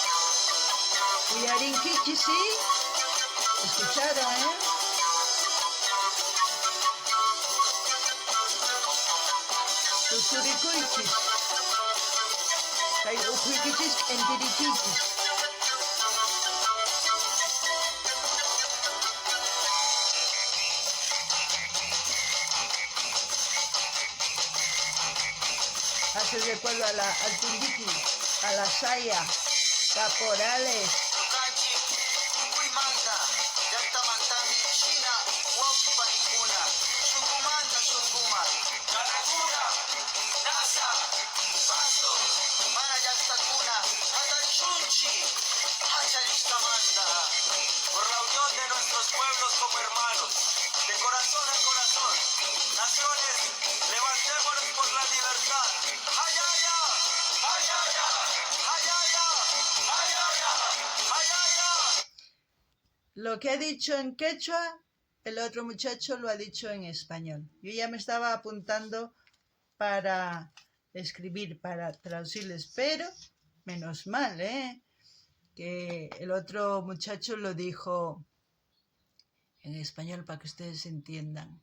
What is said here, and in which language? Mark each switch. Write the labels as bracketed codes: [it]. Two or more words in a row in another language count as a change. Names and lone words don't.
[qu] Uyarinkichis, [es] ¿sí? ¿Escucharon, [qu] surikuychis. Kay ukhuykichis k'entirichiychis. [es] Hace recuerdo al Tundiki, a la Saya, caporales. [qu] Tukanchi, Huimanta, Yantamantami, China, Huaupanicuna, Shungumanta, Shunguma, Canacura, Nasa, Pasto, Manayactacuna, Hatachunchi, Hacharistamanda, [es] por la unión de nuestros pueblos como hermanos, de corazón a corazón, naciones, levantémonos por la libertad. ¡Ayaya! ¡Ayaya! ¡Ayaya! ¡Ayaya! ¡Ayaya! Lo que he dicho en quechua, el otro muchacho lo ha dicho en español. Yo ya me estaba apuntando para escribir, para traducirles, pero menos mal, que el otro muchacho lo dijo en español para que ustedes entiendan.